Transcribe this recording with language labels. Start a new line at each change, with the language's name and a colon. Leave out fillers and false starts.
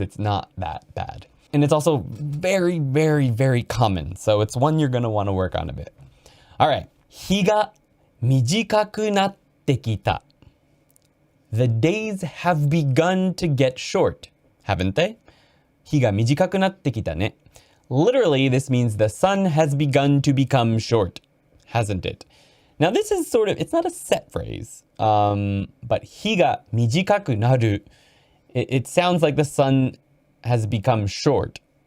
English: It's not that bad. And it's also very, very, very common. So it's one you're going to want to work on a bit. All right.
Japanese: 日が短くなってきた.
English: The days have begun to get short, haven't they?
Japanese: 日が短くなってきたね.
English: Literally, this means the sun has begun to become short, hasn't it? Now, this is sort of, it's not a set phrase, but
Japanese: 日が短くなる,
English: it sounds like the sun has become short.